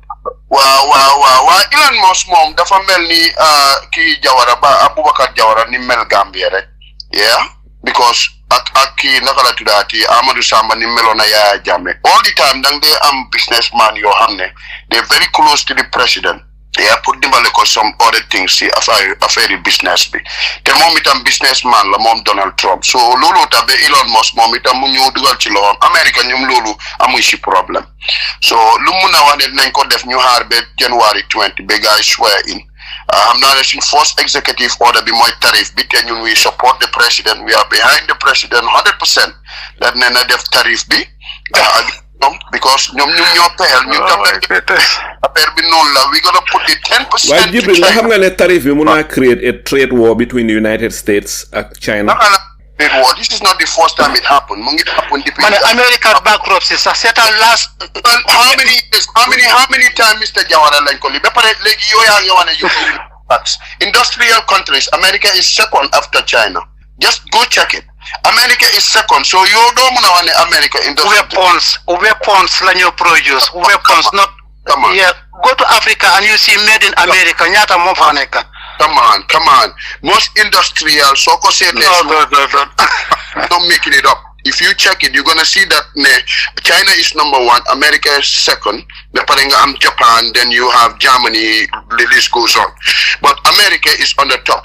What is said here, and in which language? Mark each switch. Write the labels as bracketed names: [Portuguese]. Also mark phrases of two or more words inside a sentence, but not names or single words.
[Wolof] waaw Elon Musk moom dafa mel ni kii Jawara ba Aboubacar Jawara ni mel Gambia rek. [English] yeah because [Wolof] ak kii naka la tuddaati Amadou Samba ni meloon na Yaya Jammeh [English] all the time [Wolof] dang dee am businessman yoo xam ne [English] they very close to the president. [Wolof] pour dimbale ko [English] some other things [Wolof] si affaire business bi te moom itam businessman la moom Donald Trump so loolu tax ba Elon Musk moom itam mu ñëw dugal ci loxoom Amérique ñoom loolu amuy si problème so lu mun a wax ne dinañ ko def ñu xaar ba January 20 ba gars [English] swear in [Wolof] xam naa ne suñ [English] first executive order [Wolof] bi mooy tarif bi te ñun [English] we support the president we are behind the president 100% that [Wolof] ne na def tarif bi because ñoom ñoo pexel ñu tam affaire bi noonu la [English] we gonna put the 10%. [Wolof] waaye Jibril nga xam nga ne tarif bi mun naa [English] create a trade war between the United States [Wolof] ak China. [English] Trade war this is not the first time it happened [Wolof] mu ngi [English] happen depuis. [Wolof] man America bankruptcy sax seetal last. [English] how many years how many time Mr. [Wolof] Jawara lañ ko li ba pare léegi yow yaa ngi wane yu [English] industrial countries America is second after China just go check it. America is second, so you don't know America industry. Weapons [Wolof] la ñu [English] produce. Weapons, not. Come on. Yeah, go to Africa and you see made in America. [Wolof] Ñaata moo fa nekk. [English] Come on. Most industrial, so ko say no. Don't making it up. If you check it, you're gonna see that China is number 1, America is second. Japan, then you have Germany. The list goes on, but America is on the top.